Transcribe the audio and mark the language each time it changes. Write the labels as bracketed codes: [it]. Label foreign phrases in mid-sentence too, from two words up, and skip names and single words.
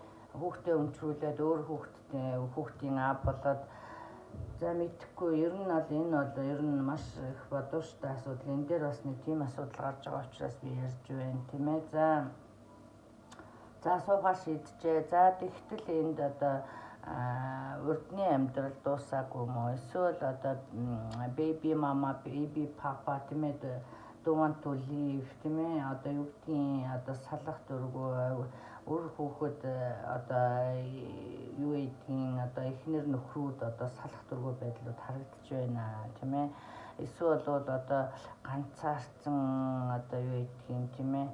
[mn] Хүүхдээ өмчрүүлээд өөр хүүхдийн аав болоод за мэдхгүй ер нь маш их бодвоштой асуудал. Энэ дээр бас нэг тийм асуудал гарч байгаа учраас би ярьж байна тийм ээ. За суугаар шийджээ. За тэгтэл энд одоо урдны амьдрал дуусаагүй юм уу? Эсвэл одоо [en] baby mama, baby papa [mn] тийм ээ [en] don't want to leave [mn] тийм ээ. Одоо юу гэдгийг одоо салах дургүй үр хүүхэд одоо юу гэдгийг одоо эхнэр нөхрүүд одоо салах дургүй байдлууд харагдаж байна тийм ээ. Эсвэл бол одоо ганцаарцсан одоо юу гэдгийг тийм ээ.